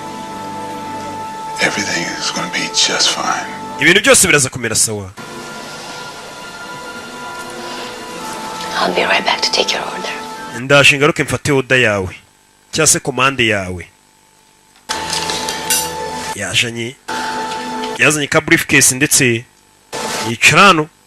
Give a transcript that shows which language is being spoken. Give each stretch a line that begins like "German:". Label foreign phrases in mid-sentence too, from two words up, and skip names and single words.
English: Everything is going to be just fine.
Kinyarwanda: Ibintu byose biraza kumera sawa.
English: I'll be right back to take your order.
Kinyarwanda: Ndaje ngaruke mfate oda yawe cyase commande yawe. Yazanye ka briefcase ndetse yicara hano.